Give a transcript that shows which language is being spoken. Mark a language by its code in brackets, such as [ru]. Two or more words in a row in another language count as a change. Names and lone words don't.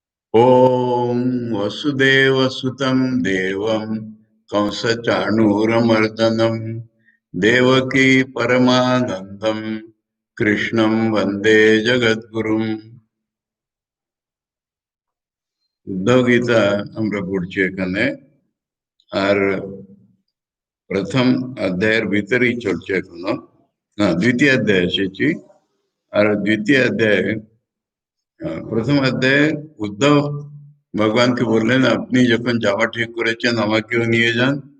[sa] ॐ वसुदेवसुतं देवं कंसचाणूरमर्दनं देवकी परमानन्दं कृष्णं वन्दे जगद्गुरुम्। [bn] উদ্ধব গীতা আমরা পড়ছি এখানে। আর প্রথম অধ্যায়ের ভিতরেই চলছে এখনো। না, দ্বিতীয় অধ্যায়ে এসেছি। আর দ্বিতীয় অধ্যায়ে প্রথম অধ্যায়ে উদ্ধব ভগবানকে বললেন, আপনি যখন যাওয়া ঠিক করেছেন আমাকেও নিয়ে যান।